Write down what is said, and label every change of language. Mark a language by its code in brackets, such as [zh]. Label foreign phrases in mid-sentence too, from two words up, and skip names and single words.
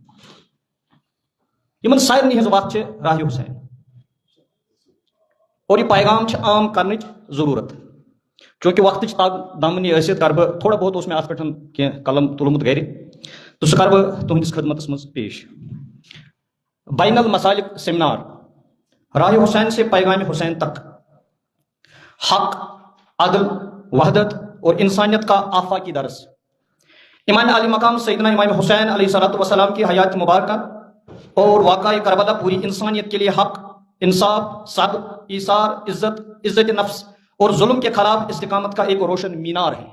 [ks] یِمن سارنٕے ہٕنٛز وَتھ چھِ راہ حسین، اور یہِ پیغام چھِ عام کرنٕچ ضروٗرت. چوٗنٛکہِ وقتٕچ دامنی ٲسِتھ کر بہٕ تھوڑا بہت اوس مےٚ اَتھ پٮ۪ٹھ کینٛہہ قلم تُلمُت گرِ تہٕ سُہ کر بہٕ تُہنٛدِس خدمتس منٛز پیش. [ur] بین المسالک سیمینار، راہ حسین سے پیغام حسین تک، حق، عدل، وحدت اور انسانیت کا آفاقی درس. امام عالی مقام سیدنا امام حسین علیہ الصلوۃ والسلام کی حیات مبارکہ اور واقعہ کربلا پوری انسانیت کے لیے حق، انصاف، صبر، ایثار، عزت نفس اور ظلم کے خلاف استقامت کا ایک روشن مینار ہے.